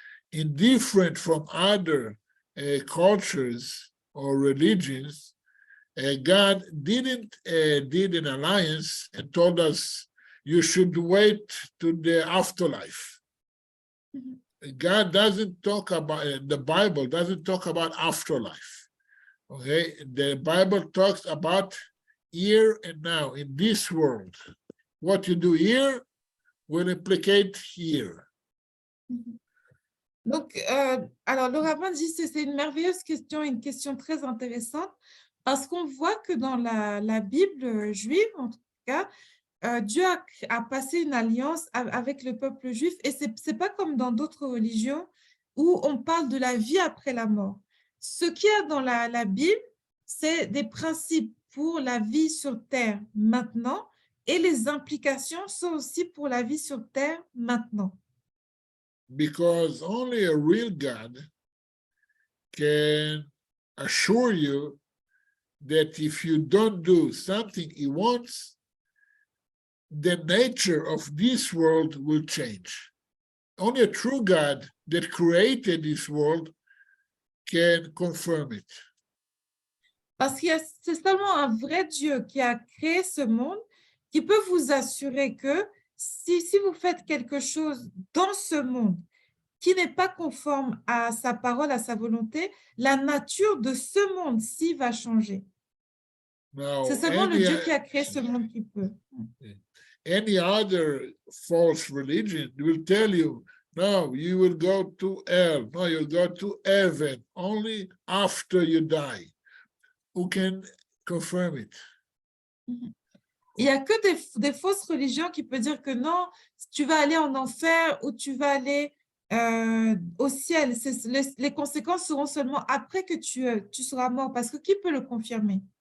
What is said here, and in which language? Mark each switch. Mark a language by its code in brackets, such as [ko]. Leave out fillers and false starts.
[en] Indifferent from other cultures or religions, God didn't did an alliance and told us you should wait to the afterlife. Mm-hmm. God doesn't talk about, the Bible doesn't talk about afterlife. Okay, the Bible talks about here and now in this world. What you do here will implicate here. Mm-hmm. [fr] Donc, alors le rabbin dit que c'est une merveilleuse question, une question très intéressante, parce qu'on voit que dans la Bible juive, en tout cas, Dieu a passé une alliance avec le peuple juif, et c'est pas comme dans d'autres religions où on parle de la vie après la mort. Ce qu'il y a dans la Bible, c'est des principes pour la vie sur terre maintenant, et les implications sont aussi pour la vie sur terre maintenant. [en] Because only a real God can assure you that if you don't do something he wants, the nature of this world will change. Only a true God that created this world can confirm it. [fr] Parce que c'est seulement un vrai Dieu qui a créé ce monde qui peut vous assurer que si vous faites quelque chose dans ce monde qui n'est pas conforme à sa parole, à sa volonté, la nature de ce monde-ci va changer. C'est seulement le Dieu qui a créé ce monde qui peut. [en] Any other false religion will tell you, no, you will go to hell, no, you'll go to heaven only after you die. Who can confirm it? [fr] Il n'y a que des fausses religions qui peuvent dire que non, tu vas aller en enfer ou tu vas aller au ciel. Les conséquences seront seulement après que tu seras mort, parce que qui peut le confirmer?